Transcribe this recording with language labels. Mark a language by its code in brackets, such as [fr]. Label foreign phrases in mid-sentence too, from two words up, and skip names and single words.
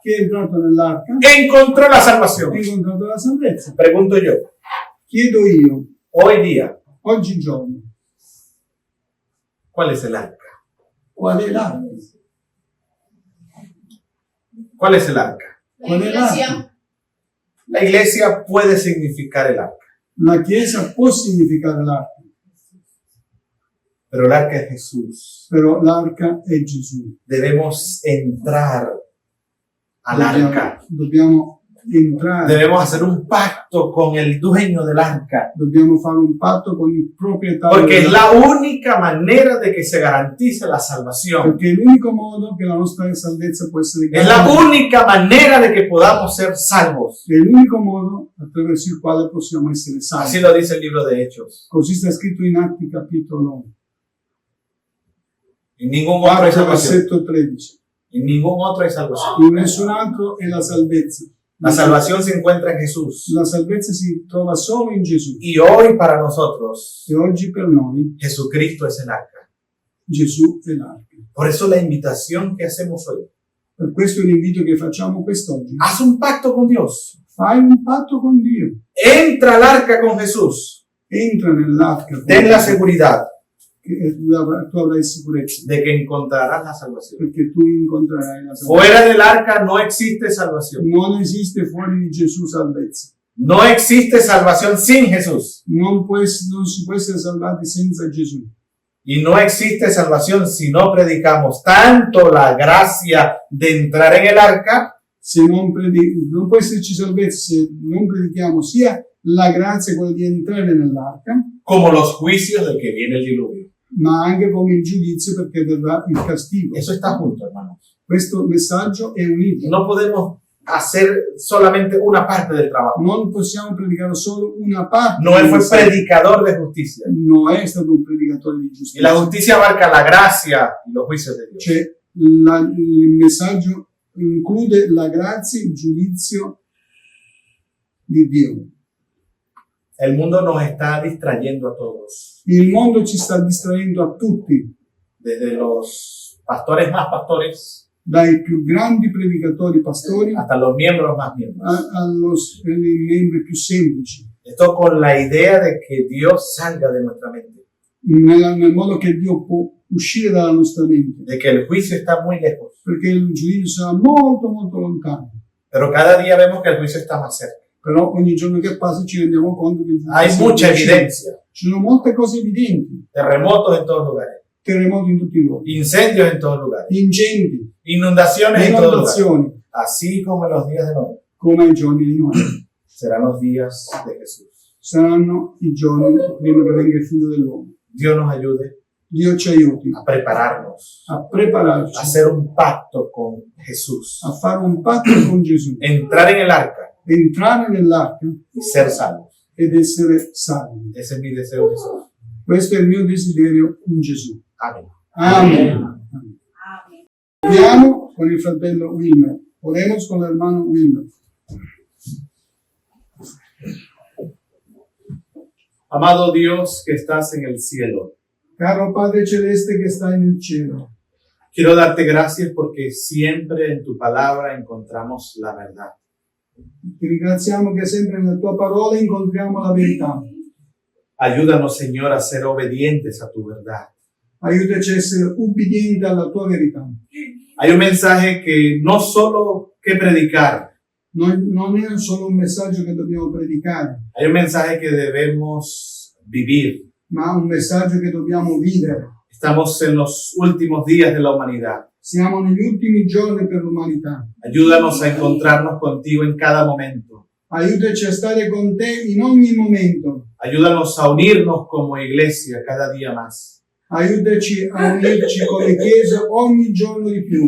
[it] Chi è entrato nell'arca [es] encontrò la [it] ha [es] salvación. [it] incontrato la salvezza. [es] Pregunto yo, [it] Chiedo io, [es] hoy día, [it] oggigiorno, [es] ¿cuál es el arca? [it] qual è l'arca? [es] ¿Cuál es el arca? La iglesia. La iglesia puede significar el arca, [it] La Chiesa può significare l'arca, [es] pero el arca es Jesús. [it] però l'arca è Gesù. [es] Debemos entrar al arca. [it] Dobbiamo entrare, [es] Debemos hacer un pacto con el dueño del arca, [it] dobbiamo fare un patto con il proprietario [es] porque es [it] dell'arca, [es] la única manera de que se garantice la salvación. [it] perché è l'unico modo che la nostra salvezza può essere [es] Es la [it] garantita. [es] única manera de que podamos ser salvos. [it] È l'unico modo attraverso il quale possiamo essere salvi. [es] Así lo dice el libro de Hechos. [it] Così sta scritto in Atti capitolo [es] En ningún otro hay [it] 4 [es] salvación. [it] versetto 13. [es] En ningún otro hay salvación. [it] In nessun altro è la salvezza. [es] La salvación se encuentra en Jesús. [it] La salvezza si trova solo in Gesù. [es] Y hoy para nosotros, [it] E oggi per noi [es] Jesucristo es el arca. [it] Gesù è l'arca. [es] Por eso la invitación que hacemos hoy. [it] Per questo l'invito che facciamo quest'oggi. [es] Haz un pacto con Dios. [it] Fai un patto con Dio. [es] Entra al arca con Jesús. [it] Entra nell'arca. [es] Ten la seguridad [it] Che tu avrai sicurezza. [es] de que encontrarás la salvación. [it] Perché tu incontrerai la salvezza. [es] Fuera del arca no existe salvación. [it] Non esiste fuori di Gesù salvezza. [es] No existe salvación sin Jesús. [it] Non si può essere salvati senza Gesù. [es] Y no existe salvación si no predicamos tanto la gracia de entrar en el arca [it] Se non può esserci salvezza se non predichiamo sia la grazia, quella di entrare nell'arca, [es] como los juicios del que viene el diluvio. [it] ma anche con il giudizio, perché verrà il castigo. [es] Eso está junto, hermanos. [it] Questo messaggio è unito. [es] No podemos hacer solamente una parte del trabajo. [it] Non possiamo predicare solo una parte. [es] Noé [it] del [es] fue [it] messaggio. [es] predicador de justicia. [it] Noè è stato un predicatore di [es] Y la [it] giustizia. [es] justicia abarca la gracia y los juicios de Dios. [it] Cioè, il messaggio include la grazia, il giudizio di Dio. [es] El mundo nos está distrayendo a todos. [it] Il mondo ci sta distraendo a tutti, [es] Desde los pastores más pastores [it] dai più grandi predicatori pastori [es] hasta los miembros más miembros. [it] ai membri più semplici, [es] Esto con la idea de que Dios salga de nuestra mente. [it] nel modo che Dio può uscire dalla nostra mente, [es] De que el juicio está muy lejos. [it] perché il giudizio sarà molto molto lontano. [es] Pero cada día vemos que el juicio está más cerca. [it] Però ogni giorno che passa ci rendiamo conto che il giudizio [es] Hay [it] è [es] mucha [it] vicino. [es] evidencia. [it] Ci sono molte cose evidenti, [es] Terremotos en todos lugares. [it] terremoti in tutti i luoghi, [es] Incendios en todos lugares. [it] incendi, [es] Inundaciones en todos lugares. [it] inondazioni, [es] así como en los días de Noé, [it] come ai giorni di Noè. [es] serán los días de Jesús. [it] Saranno i giorni prima che venga il figlio dell'uomo. [es] Dios nos ayude [it] Dio ci aiuti [es] a prepararnos, [it] a a prepararci, [es] hacer un pacto con Jesús, [it] a fare un patto con Gesù, [es] entrar en el arca [it] entrare nell'arca [es] y ser salvos. [it] ed essere salvi. [es] Ese es mi deseo, Jesús. [it] Questo è il mio desiderio in Gesù. [es] Amén. [it] Amen. Andiamo con il fratello Wilmer. [es] Oremos con l'hermano Wilmer. Amado Dios que estás en el cielo, [it] Caro Padre Celeste che stai nel cielo, [es] quiero darte gracias porque siempre en tu palabra encontramos la verdad. [it] ti ringraziamo che sempre nella tua parola incontriamo la verità. [es] Ayúdanos, Señor, a ser obedientes a tu verdad. [it] Aiutaci a essere ubbidienti alla tua verità. [es] Hay un mensaje que no solo que predicar, [it] Non è solo un messaggio che dobbiamo predicare, [es] hay un mensaje que debemos vivir. [it] ma un messaggio che dobbiamo vivere. [es] Estamos en los últimos días de la humanidad. [it] Siamo negli ultimi giorni per l'umanità. [es] Ayúdanos a encontrarnos contigo en cada momento. [it] Aiutaci a stare con te in ogni momento. [es] Ayúdanos a unirnos como iglesia cada día más. [it] Aiutaci a unirci come Chiesa ogni giorno di più,